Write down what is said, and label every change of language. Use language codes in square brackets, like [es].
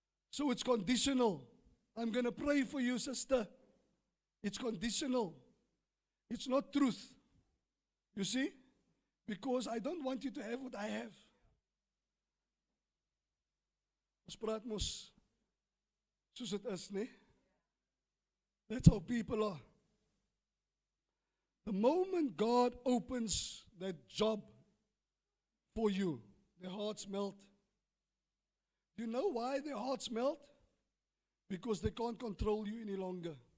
[en] So it's conditional. I'm going to pray for you, sister. It's conditional. It's not truth. You see? Because I don't want you to have what I have. [af] Ons praat mos soos dit is, nee? [en] That's how people are. The moment God opens that job for you, their hearts melt. Do you know why their hearts melt? Because they can't control you any longer.